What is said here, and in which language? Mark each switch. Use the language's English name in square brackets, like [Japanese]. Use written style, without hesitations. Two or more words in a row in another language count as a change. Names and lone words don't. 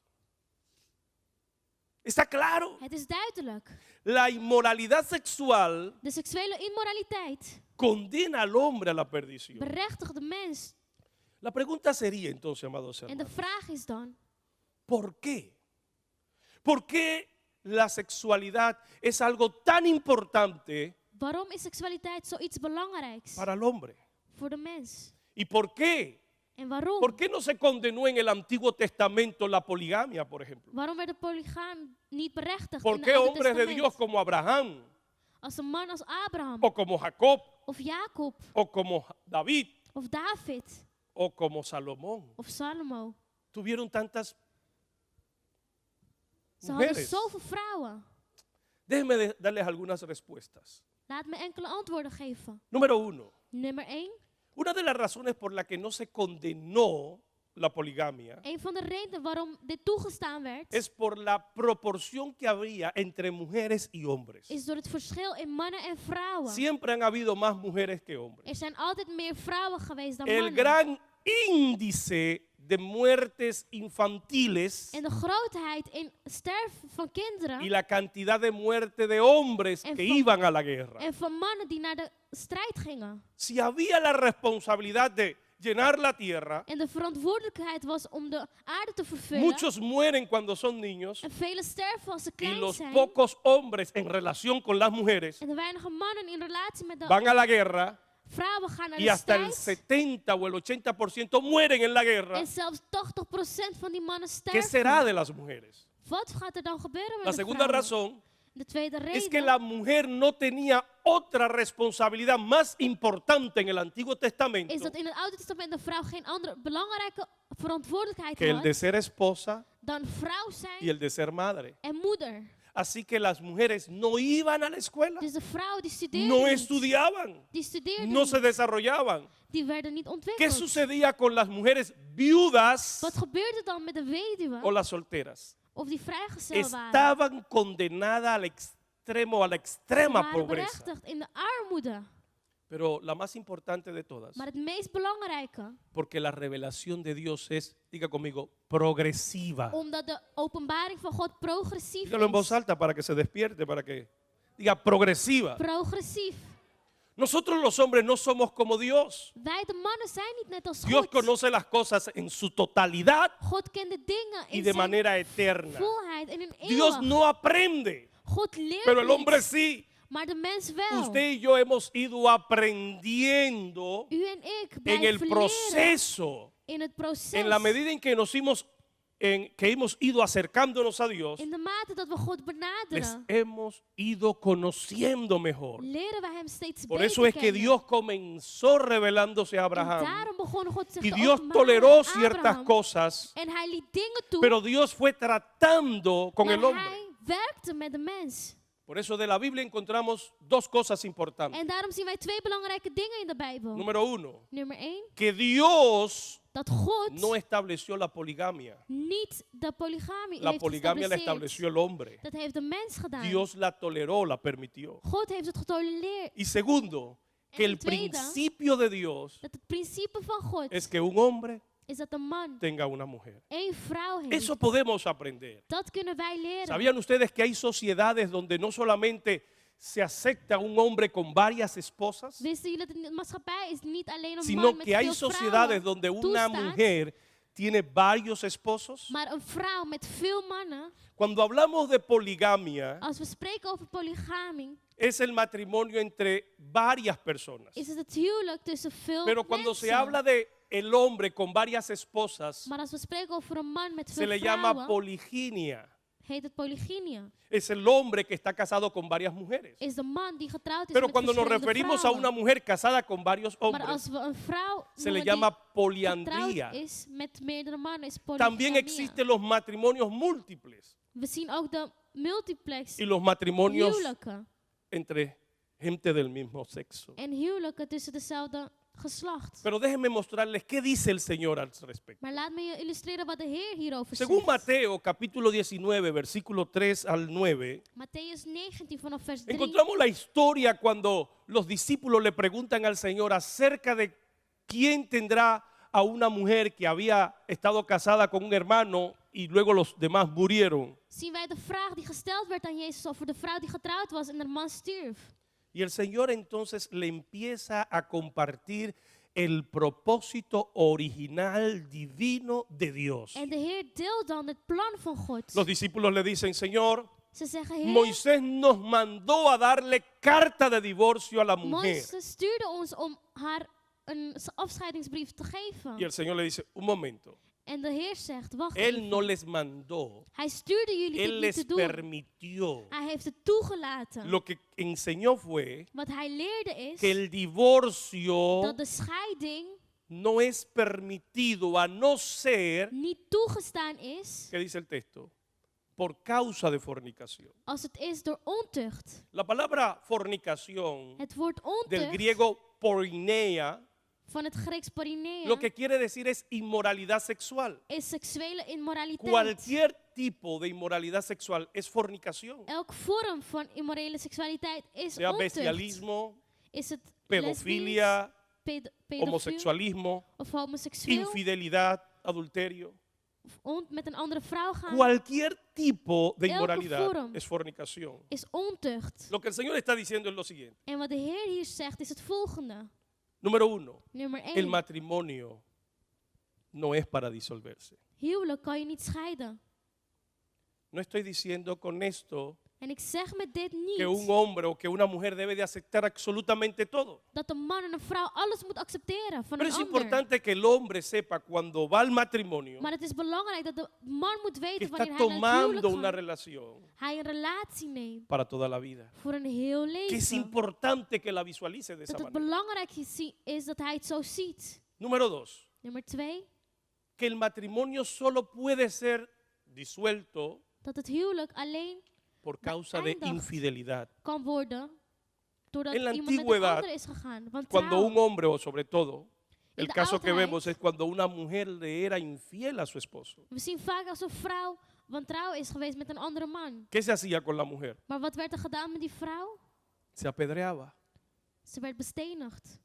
[Spanish] ¿Está claro? [Dutch] Het is duidelijk. [Spanish] La inmoralidad sexual [Dutch] De seksuele immoraliteit [Spanish] condena al hombre a la perdición. [Dutch] berechtigt de mens. [Spanish] La pregunta sería entonces, amados [Dutch] En de [Spanish] hermanos, [Dutch] vraag is dan, [Spanish] ¿por qué? ¿Por qué la sexualidad es algo tan importante [Dutch] waarom is seksualiteit zoiets belangrijks [Spanish] para el hombre? [Dutch] voor de mens? [Spanish] ¿Y por qué? [Dutch] En waarom? [Spanish] ¿Por qué no se condenó en el Antiguo Testamento la poligamia, por ejemplo? [Dutch] Waarom werd de polygaam niet berechtigd [Spanish] ¿Por [Dutch] in [Spanish] qué [Dutch] het Oude [Spanish] hombres de [Dutch] Testament? [Spanish] Dios como Abraham, [Dutch] Als een man als Abraham, [Spanish] o como Jacob, [Dutch] of Jacob, [Spanish] o como David, [Dutch] of David, [Spanish] o como Salomón [Dutch] of Salomo? [Spanish] tuvieron tantas [Dutch] Ze hadden [Spanish] mujeres? [Dutch] zoveel vrouwen. [Spanish] Déjenme darles algunas respuestas. [Dutch] Laat me enkele antwoorden geven. [Spanish] Número uno, [Dutch] Nummer 1. [Spanish] una de las razones por la que no se condenó la poligamia [Dutch] Een van de redenen waarom dit toegestaan werd, [Spanish] es por la proporción que había entre mujeres y hombres. [Dutch] is door het verschil in mannen en vrouwen. [Spanish] Siempre han habido más mujeres que hombres. [Dutch] Er zijn altijd meer vrouwen geweest dan [Spanish] El [Dutch] mannen. [Spanish] gran índice de muertes infantiles [Dutch] En de grootheid in sterven van [Spanish] y [Dutch] kinderen [Spanish] la cantidad de muerte de hombres que iban a la guerra. [Dutch] en van mannen die naar de strijd gingen. [Spanish] Si había la responsabilidad de llenar la tierra, [Dutch] En de verantwoordelijkheid was om de aarde te vervullen. [Spanish] muchos mueren cuando son niños [Dutch] En velen sterven als ze [Spanish] y [Dutch] klein [Spanish] los [Dutch] zijn. [Spanish] pocos hombres en relación con las mujeres [Dutch] En de weinige mannen in relatie met de [Spanish] van a la guerra [Dutch] vrouwen gaan naar [Spanish] y [Dutch] de [Spanish] hasta el [Dutch] strijd. [Spanish] 70 o el 80% mueren en la guerra. [Dutch] En zelfs 80% van die mannen [Spanish] ¿Qué será [Dutch] sterven. [Spanish] de las mujeres? [Dutch] Wat gaat er dan gebeuren met [Spanish] La [Dutch] de [Spanish] segunda [Dutch] vrouwen? [Spanish] razón [Dutch] De tweede [Spanish] es que [Dutch] reden [Spanish] la mujer no tenía otra responsabilidad más importante en el Antiguo Testamento [Dutch] is dat in het Oude Testament de vrouw geen andere belangrijke verantwoordelijkheid [Spanish] que el [Dutch] had [Spanish] de ser esposa [Dutch] dan vrouw [Spanish] y [Dutch] zijn [Spanish] el de ser madre. [Dutch] en moeder. [Spanish] Así que las mujeres no iban a la escuela, [Dutch] Dus de vrouwen die studeerden [Spanish] no [Dutch] niet. [Spanish] estudiaban, [Dutch] Die studeerden [Spanish] no se [Dutch] niet. [Spanish] desarrollaban. [Dutch] Die werden niet [Spanish] ¿Qué [Dutch] ontwikkeld. [Spanish] sucedía con las mujeres viudas [Dutch] Wat gebeurde dan met de weduwe [Spanish] o las solteras? [Dutch] of die vrijgezel waren? [Spanish] Estaban condenadas al extremo, a la [Dutch] Ze [Spanish] extrema [Dutch] waren [Spanish] pobreza. [Dutch] berechtigd in de armoede. [Spanish] Pero la más importante de todas, [Dutch] Maar het meest belangrijke, [Spanish] porque la revelación de Dios es, diga conmigo, progresiva. [Dutch] omdat de openbaring van God progressief [Spanish] Dígalo en voz [Dutch] is. [Spanish] alta para que se despierte, para que diga progresiva. [Dutch] Progressief. [Spanish] Nosotros los hombres no somos como Dios. [Dutch] Wij de mannen zijn niet net als [Spanish] Dios [Dutch] God. [Spanish] conoce las cosas en su totalidad [Dutch] God kent de dingen [Spanish] y [Dutch] in [Spanish] de [Dutch] zijn [Spanish] manera eterna. [Dutch] volheid en in [Spanish] Dios [Dutch] eeuwig. [Spanish] no aprende, [Dutch] God leert [Spanish] pero el hombre [Dutch] niet, [Spanish] sí. [Dutch] maar de mens wel. [Spanish] Usted y yo hemos ido aprendiendo [Dutch] U en ik [Spanish] en el [Dutch] blijven leren [Spanish] proceso, [Dutch] in het proces. [Spanish] en la medida en que hemos ido acercándonos a Dios, [Dutch] In de mate dat we God [Spanish] les [Dutch] benaderen, [Spanish] hemos ido conociendo mejor. [Dutch] leren we hem steeds [Spanish] Por [Dutch] beter [Spanish] eso es que [Dutch] kennen. [Spanish] Dios comenzó revelándose a [Dutch] En [Spanish] Abraham [Dutch] daarom begon God zich [Spanish] y [Dutch] te [Spanish] Dios [Dutch] openbaren [Spanish] toleró [Dutch] aan [Spanish] ciertas [Dutch] Abraham. [Spanish] cosas, [Dutch] En hij liet dingen toe, [Spanish] pero Dios fue tratando con [Dutch] maar [Spanish] el hombre. [Dutch] hij werkte met de mens. [Spanish] Por eso de la Biblia encontramos dos cosas importantes. [Dutch] En daarom zien wij twee belangrijke dingen in de Bijbel. [Spanish] Número uno, [Dutch] Nummer 1, [Spanish] que Dios [Dutch] dat God [Spanish] no estableció la poligamia. [Dutch] niet de polygamie [Spanish] La [Dutch] heeft [Spanish] poligamia la [Dutch] geëstablished. [Spanish] estableció el hombre. [Dutch] Dat heeft de mens gedaan. [Spanish] Dios la toleró, la permitió. [Dutch] God heeft het getolereerd. [Spanish] Y segundo, que [Dutch] En [Spanish] el [Dutch] tweede, [Spanish] principio de Dios [Dutch] Dat het principe van God [Spanish] es que un hombre [Dutch] is dat een man [Spanish] tenga una mujer. [Dutch] één vrouw heeft. [Spanish] Eso podemos aprender. [Dutch] Dat kunnen wij leren. [Spanish] ¿Sabían ustedes que hay sociedades donde no solamente se acepta un hombre con varias esposas, [Dutch] Wisten jullie dat in de maatschappij is niet alleen een [Spanish] sino [Dutch] man met [Spanish] que hay [Dutch] veel [Spanish] sociedades [Dutch] vrouwen [Spanish] donde una [Dutch] toestaat, [Spanish] mujer tiene varios esposos. [Dutch] Maar een vrouw met veel mannen, [Spanish] Cuando hablamos de poligamia, [Dutch] als we spreken over polygamie, [Spanish] es el matrimonio entre varias personas. [Dutch] is het huwelijk tussen veel [Spanish] Pero cuando se [Dutch] mensen. [Spanish] habla de el hombre con varias esposas, [Dutch] Maar als we spreken over een man met [Spanish] se [Dutch] veel [Spanish] le llama [Dutch] vrouwen, [Spanish] poliginia. [Dutch] heet het polygynia. [Spanish] Es el hombre que está casado con varias mujeres. [Dutch] Is de man die getrouwd is [Spanish] Pero [Dutch] met [Spanish] cuando nos [Dutch] verschillende [Spanish] referimos a [Dutch] vrouwen. [Spanish] una mujer casada con varios [Dutch] Maar [Spanish] hombres, [Dutch] als we een vrouw [Spanish] se le [Dutch] noemen [Spanish] llama [Dutch] die [Spanish] poliandría. [Dutch] getrouwd is met meerdere mannen, is [Spanish] También [Dutch] polygamia. [Spanish] existen los matrimonios múltiples [Dutch] We zien ook de multiplex [Spanish] y los matrimonios [Dutch] huwelijken. [Spanish] entre gente del mismo sexo. [Dutch] En huwelijken tussen dezelfde geslacht. [Spanish] Pero déjenme mostrarles qué dice el Señor al respecto. [Dutch] Maar laat me je illustreren wat de Heer hierover [Spanish] Según [Dutch] zegt. [Spanish] Mateo capítulo 19, versículo 3 al 9, [Dutch] Matthäus 19 vanaf vers 3. [Spanish] encontramos la historia cuando los discípulos le preguntan al Señor acerca de quién tendrá a una mujer que había estado casada con un hermano y luego los demás murieron. [Dutch] Zien wij de vraag die gesteld werd aan Jezus over de vrouw die getrouwd was en de man stierf. [Spanish] Y el Señor entonces le empieza a compartir el propósito original divino de Dios. [Dutch] En de Heer deelt dan het plan van God. [Spanish] Los discípulos le dicen, Señor, [Dutch] Ze zeggen, Heer, [Spanish] Moisés nos mandó a darle carta de divorcio a la mujer. [Dutch] Mozes stuurde ons om haar een afscheidingsbrief te geven. [Spanish] Y el Señor le dice, un momento, [Dutch] En de Heer zegt, wacht [Spanish] Él [Dutch] even. [Spanish] no les mandó, [Dutch] Hij stuurde jullie [Spanish] Él [Dutch] dit niet [Spanish] les [Dutch] te doen. [Spanish] permitió. [Dutch] Hij heeft het toegelaten. [Spanish] Lo que enseñó fue [Dutch] Wat hij leerde is [Spanish] que el divorcio [Dutch] dat de scheiding [Spanish] no es permitido a no ser, [Dutch] niet toegestaan is [Spanish] ¿qué dice el texto? Por causa de fornicación. [Dutch] als het is door ontucht. [Spanish] La palabra fornicación [Dutch] Het woord [Spanish] del [Dutch] ontucht [Spanish] griego porneia, [Dutch] van het Grieks porinea [Spanish] lo que quiere decir es inmoralidad sexual. [Dutch] is seksuele immoraliteit. [Spanish] Cualquier tipo de inmoralidad sexual es fornicación. [Dutch] Elk vorm van immorele seksualiteit is [Spanish] Sea [Dutch] ontucht. [Spanish] bestialismo, [Dutch] Is het [Spanish] pedofilia, [Dutch] pedofiel [Spanish] homosexualismo, [Dutch] of homoseksueel [Spanish] infidelidad, adulterio. [Dutch] of met een andere vrouw gaan [Spanish] Cualquier tipo de [Dutch] Elke [Spanish] inmoralidad [Dutch] vorm. [Spanish] es fornicación. [Dutch] is ontucht. [Spanish] Lo que el Señor está diciendo es lo siguiente. [Dutch] En wat de Heer hier zegt is het volgende. [Spanish] Número uno, [Dutch] Nummer [Spanish] el [Dutch] 1. [Spanish] matrimonio no es para disolverse. [Dutch] Huwelijk kan je niet scheiden. [Spanish] No estoy diciendo con esto [Dutch] En ik zeg met dit [Spanish] que un [Dutch] niet [Spanish] hombre o que una mujer debe de aceptar absolutamente todo. [Dutch] dat een man en een vrouw alles moet accepteren van [Spanish] Pero [Dutch] een [Spanish] es [Dutch] ander. [Spanish] importante que el hombre sepa cuando va al matrimonio [Dutch] Maar het is belangrijk dat de man moet [Spanish] que [Dutch] weten [Spanish] está [Dutch] wanneer hij naar het [Spanish] tomando [Dutch] huwelijk [Spanish] una [Dutch] gaat. [Spanish] relación [Dutch] Hij een relatie neemt [Spanish] para toda la vida. [Dutch] voor een heel [Spanish] Que es [Dutch] leven. [Spanish] importante que la visualice de esa [Dutch] Dat het [Spanish] manera. [Dutch] belangrijk is dat hij het zo ziet. [Spanish] Número dos, [Dutch] Nummer 2. [Spanish] que el matrimonio solo puede ser disuelto [Dutch] Dat het huwelijk alleen [Spanish] por causa de [Dutch] Beëindigd. [Spanish] infidelidad. [Dutch] kan worden doordat [Spanish] En la [Dutch] iemand met een [Spanish] antigüedad, [Dutch] ander is gegaan. Want [Spanish] Cuando [Dutch] trouw, [Spanish] un hombre, o sobre todo, el [Dutch] de [Spanish] caso que [Dutch] oudheid- [Spanish] vemos es cuando una mujer le era infiel a su esposo. [Dutch] we zien vaak als een vrouw wantrouw is geweest met een andere man. [Spanish] ¿Qué se hacía con la mujer? [Dutch] Maar wat werd er gedaan met die vrouw? [Spanish] Se apedreaba. [Dutch] Ze werd bestenigd.